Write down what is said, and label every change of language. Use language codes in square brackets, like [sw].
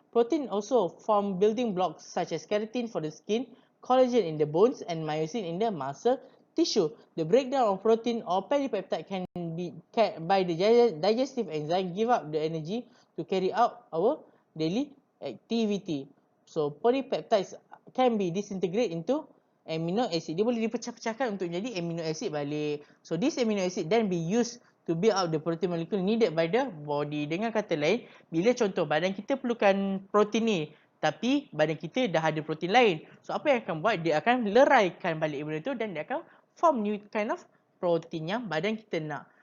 [en] Protein also form building blocks such as keratin for the skin, collagen in the bones, and myosin in the muscle tissue. The breakdown of protein or polypeptide can be by the digestive enzyme give up the energy to carry out our daily activity. So, polypeptides can be disintegrated into amino acid. [ms] Dia boleh dipecah-pecahkan untuk jadi amino acid balik. [en] So this amino acid then be used to build up the protein molecule needed by the body. [ms] Dengan kata lain, bila contoh badan kita perlukan protein ni, tapi badan kita dah ada protein lain. So apa yang akan buat? Dia akan leraikan balik benda tu dan dia akan [en] form new kind of protein [ms] yang badan kita nak.